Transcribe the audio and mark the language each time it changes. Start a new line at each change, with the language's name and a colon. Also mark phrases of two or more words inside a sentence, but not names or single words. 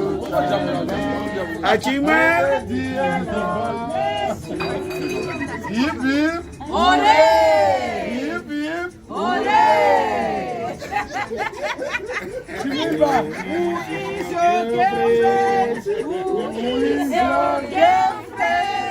English: Achimwe. Hip hip. Ole! Hip hip. Ole! Chimimba. Who is your girlfriend? Who is your girlfriend?